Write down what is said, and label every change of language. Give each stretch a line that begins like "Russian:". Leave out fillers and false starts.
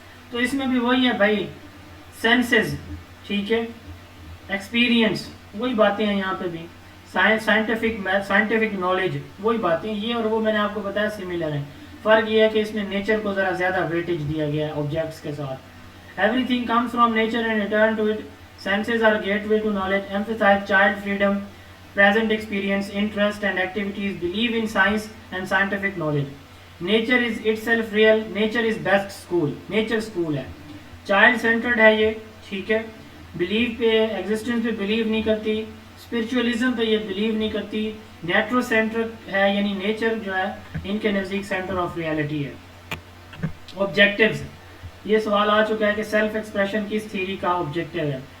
Urdu: تو اس میں بھی وہی ہے بھائی، سینسز ٹھیک ہے، ایکسپیرینس وہی باتیں ہیں یہاں پہ بھی، سائنٹیفک نالج وہی باتیں، یہ اور وہ میں نے آپ کو بتایا سملر ہیں. فرق یہ ہے کہ اس میں نیچر کو ذرا زیادہ ویٹیج دیا گیا ہے آبجیکٹس کے ساتھ.
English: Everything comes from nature and return to it. Senses are gateway to knowledge, emphasize child freedom, present experience, interest and activities, believe in science and scientific knowledge. Nature is itself real, nature is best school, nature school ہے.
Urdu: Child centered ہے یہ، ٹھیک ہے، belief پہ existence پہ believe نہیں کرتی، spiritualism پہ یہ believe نہیں کرتی، نیٹرو centered ہے یعنی nature جو ہے ان کے نزدیک center of reality ہے. Objectives، یہ سوال آ چکا ہے کہ سیلف ایکسپریشن کس تھیوری کا آبجیکٹیو ہے.